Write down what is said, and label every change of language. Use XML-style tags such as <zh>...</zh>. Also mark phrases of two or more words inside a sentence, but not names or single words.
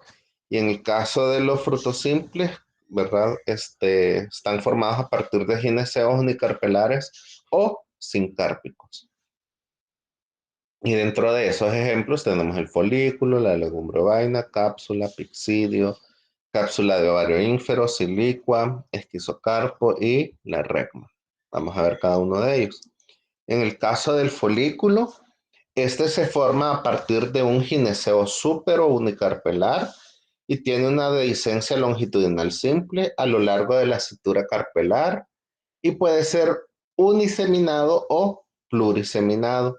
<es>Y en el caso de los frutos simples, ¿verdad? Están formados a partir de gineceos unicarpelares o sincárpicos. Y dentro de esos ejemplos tenemos el folículo, la legumbre vaina, cápsula, pixidio, cápsula de ovario ínfero, silicua, esquizocarpo y la recma. Vamos a ver cada uno de ellos. En el caso del folículo, este se forma a partir de un gineceo súpero unicarpelar y tiene una dehiscencia longitudinal simple a lo largo de la cintura carpelar y puede ser uniseminado o pluriseminado.</es>